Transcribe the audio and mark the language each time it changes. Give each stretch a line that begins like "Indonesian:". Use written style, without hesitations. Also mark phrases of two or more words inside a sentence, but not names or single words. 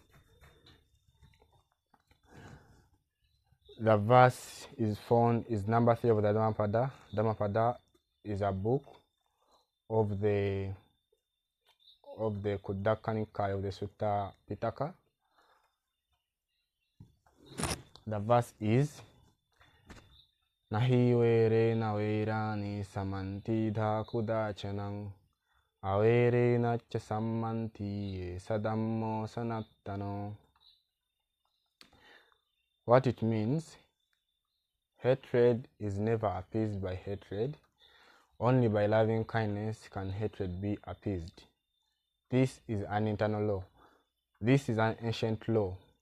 English: The verse is number 3 of the Dhammapada. Dhammapada is a book of the Khuddaka Nikaya of the Sutta Pitaka. The verse is
Pali: Nahi vere na verani samanti dha kudachanang avere na cha sammanti sadammo sanattano.
English: What it means: hatred is never appeased by hatred. Only by loving kindness can hatred be appeased. This is an internal law. This is an ancient law.